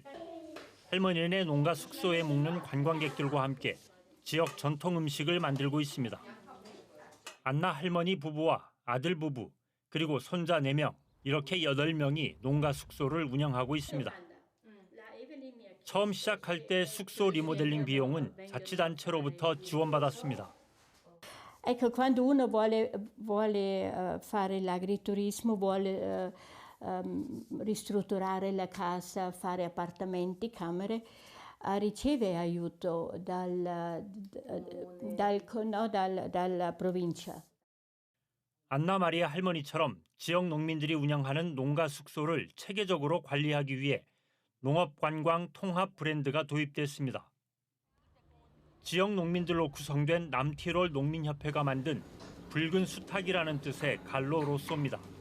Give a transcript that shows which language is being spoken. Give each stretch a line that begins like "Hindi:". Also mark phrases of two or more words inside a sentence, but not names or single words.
Korean: 할머니네 농가 숙소에 묵는 관광객들과 함께 지역 전통 음식을 만들고 있습니다. 안나 할머니 부부와 아들 부부 그리고 손자 4명 이렇게 8명이 농가 숙소를 운영하고 있습니다. 처음 시작할 때 숙소 리모델링 비용은 자치단체로부터 지원받았습니다.
Italian: Ecco, quando uno vuole fare l'agriturismo, vuole ristrutturare la casa, fare appartamenti, camere, riceve aiuto dalla provincia.
Korean: 안나 마리아 할머니처럼 지역 농민들이 운영하는 농가 숙소를 체계적으로 관리하기 위해 농업관광 통합 브랜드가 도입됐습니다. 지역 농민들로 구성된 남티롤 농민협회가 만든 붉은 수탉이라는 뜻의 갈로 로쏘입니다.